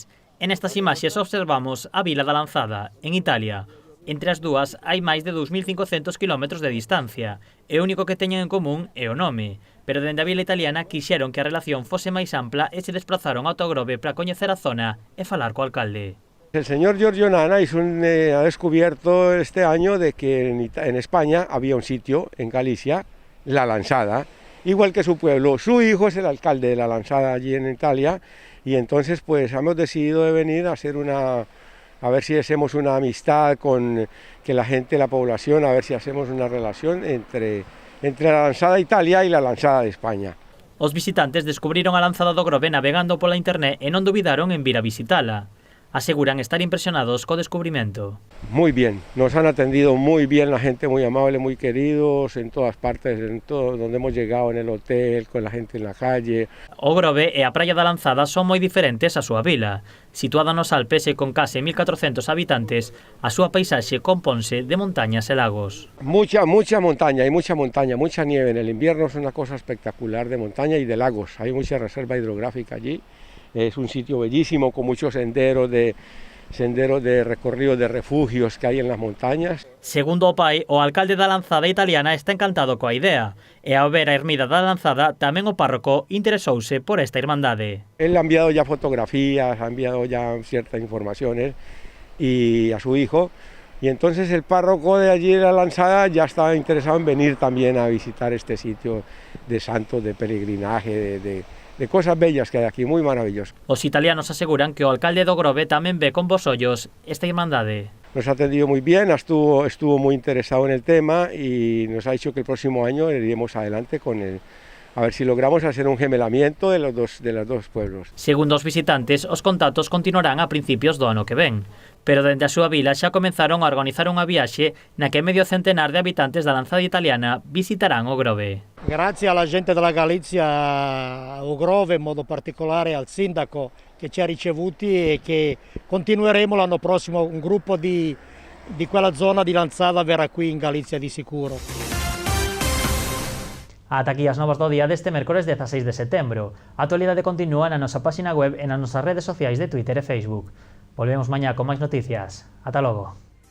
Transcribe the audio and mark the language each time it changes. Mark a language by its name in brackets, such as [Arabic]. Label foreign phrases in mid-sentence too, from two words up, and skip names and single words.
[Galician] En estas imaxes observamos a vila da Lanzada, en Italia. Entre as dúas hai máis de 2.500 km de distancia, e o único que teñen en común é o nome, pero dende a vila italiana quixeron que a relación fose máis ampla e se desplazaron ao Grove para coñecer a zona e falar co alcalde. [Spanish] El señor Giorgio Nana ha descubierto este año de que en España había un sitio, en Galicia, La Lanzada, igual que su pueblo. Su hijo es el alcalde de La Lanzada allí en Italia, y entonces pues hemos decidido de venir a hacer a ver si hacemos una amistad con que la gente, la población, a ver si hacemos una relación entre La Lanzada Italia y La Lanzada de España. [Galician] Os visitantes descubriron a Lanzada do Grove navegando pola internet e non dubidaron en vir a visitala. Aseguran estar impresionados co descubrimento. [Spanish] Muy bien, nos han atendido muy bien, la gente muy amable, muy queridos, en todas partes, en todo donde hemos llegado, en el hotel, con la gente en la calle. [Galician] O Grove e a praia da Lanzada son moi diferentes á súa vila. Situada nos Alpes e con case 1.400 habitantes, a súa paisaxe componse de montañas e lagos. [Spanish] Mucha montaña, mucha nieve. En el invierno es una cosa espectacular de montaña y de lagos. Hay mucha reserva hidrográfica allí. Es un sitio bellísimo con muchos senderos de recorrido de refugios que hay en las montañas. [Galician] Segundo o pai, o alcalde da Lanzada italiana está encantado coa idea. E ao ver a ermida da Lanzada, tamén o párroco interesouse por esta irmandade. [Spanish] Él ha enviado ya fotografías, ha enviado ya ciertas informaciones y a su hijo. Y entonces el párroco de allí de La Lanzada ya estaba interesado en venir también a visitar este sitio de santos, de peregrinaje, de cosas bellas que hay aquí, muy maravilloso. [Galician] Os italianos aseguran que o alcalde do Grove tamén ve con bos ollos esta irmandade. [Spanish] Nos ha atendido muy bien, estuvo muy interesado en el tema y nos ha dicho que el próximo año iremos adelante con él. A ver si logramos hacer un gemelamiento de los dos pueblos. [Galician] Segundo os visitantes, os contactos continuarán a principios do ano que ven. Pero dende a súa vila xa comenzaron a organizar unha viaxe na que medio centenar de habitantes da Lanzada italiana visitarán o Grove. [Italian] Grazie alla gente della Galizia, o Grove, in modo particolare al sindaco che ci ha ricevuti e che continueremo l'anno prossimo, un gruppo di quella zona di Lanzada verrà qui in Galizia di sicuro. [Galician] Ata aquí as novas do día deste mércores 16 de setembro. A actualidade continúa na nosa página web e nas nosas redes sociais de Twitter e Facebook. Volvemos mañá con máis noticias. Ata logo.